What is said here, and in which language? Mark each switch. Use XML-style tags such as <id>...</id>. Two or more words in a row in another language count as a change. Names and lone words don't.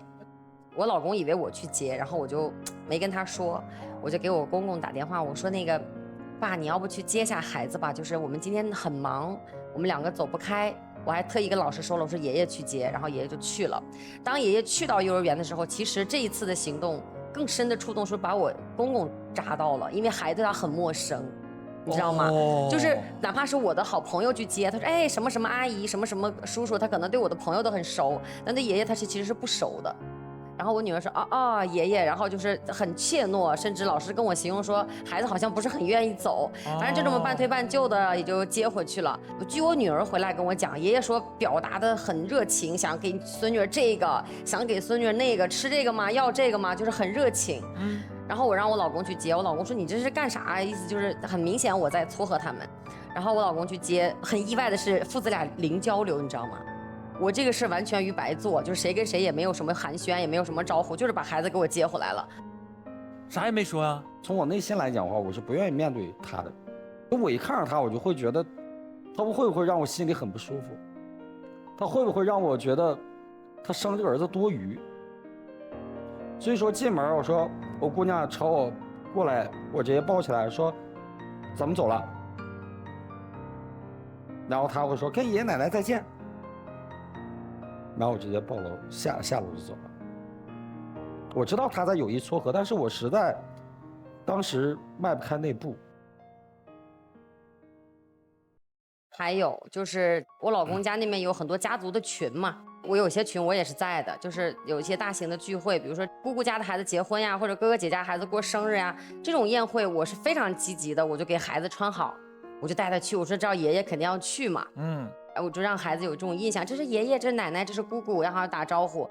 <zh>我老公以為我去接，然後我就沒跟他說，我就給我公公打電話，我說那個爸，你要不去接下孩子吧？就是我們今天很忙，我们2個走不開。我還特意跟老師說了，我說爺爺去接，然後爺爺就去了。當爺爺去到幼兒園的時候，其實這一次的行動更深的觸動是把我公公扎到了，因為孩子他很陌生，你知道嗎？就是哪怕是我的好朋友去接，他說哎什麼什麼阿姨，什麼什麼叔叔，他可能對我的朋友都很熟，但對爺爺他其實是不熟的。然後我女兒說爺爺，然後就是很怯懦，甚至老師跟我形容說孩子好像不是很願意走，反正就這麼半推半就的也就接回去了。据我女兒回來跟我講，爺爺說表達的很熱情，想給孫女兒這個，想給孫女兒那個，吃這個嗎？要這個嗎？就是很熱情。然後我讓我老公去接，我老公說你這是幹啥？意思就是很明顯我在撮合他们。然後我老公去接，很意外的是父子倆零交流，你知道嗎？我這個事完全於白做，就是誰跟誰也沒有什麼寒暄，也沒有什麼招呼，就是把孩子給我接回來了，啥也沒說啊。從我內心來講的話，我是不願意面對他的。我一看着他，我就會覺得，他會不會讓我心裡很不舒服？他會不會讓我覺得，他生這個兒子多餘？所以說進門，我說我姑娘朝我過來，我直接抱起來說，咱們走了。然後他會說跟爺爺奶奶再見。然後我直接抱樓下樓就走了。我知道他在有意撮合，但是我實在當時邁不開那步。還有就是我老公家那邊有很多家族的群嘛，我有些群我也是在的，就是有一些大型的聚會，比如說姑姑家的孩子結婚呀，或者哥哥姐家孩子過生日呀，這種宴會我是非常積極的，我就給孩子穿好，我就帶他去，我說知道爺爺肯定要去嘛，我就讓孩子有這種印象，這是爺爺，這是奶奶，這是姑姑，然後打招呼。</zh>